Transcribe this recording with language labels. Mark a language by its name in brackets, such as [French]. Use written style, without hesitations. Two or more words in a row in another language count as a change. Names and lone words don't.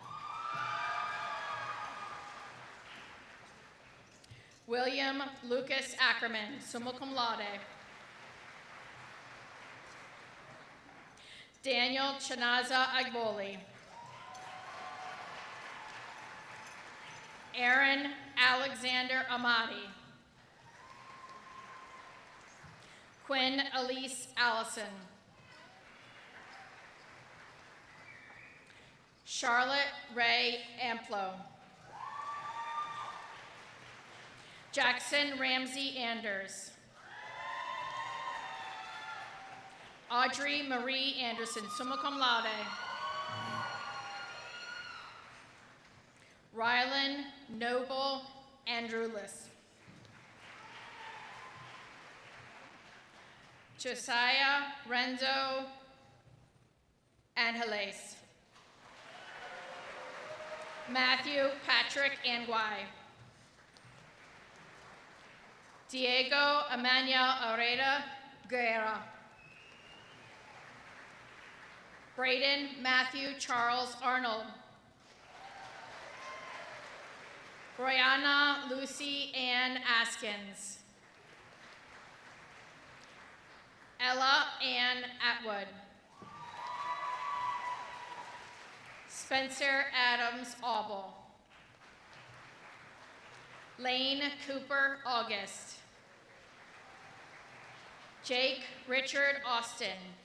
[English] William Lucas Ackerman, [Latin] summa cum laude. [English] Daniel Chanaza Agboli. Aaron Alexander Amati. Quinn Elise Allison. Charlotte Ray Amplo. Jackson Ramsey Anders. Audrey Marie Anderson, [Latin] summa cum laude. [English] Rylan Noble Andrewless. Josiah Renzo Angeles. Matthew Patrick Angwai. Diego Emmanuel Areda Guerra. Braden Matthew Charles Arnold. Brianna Lucy Ann Askins. Ella Ann Atwood. Spencer Adams Auble. Lane Cooper August. Jake Richard Austin.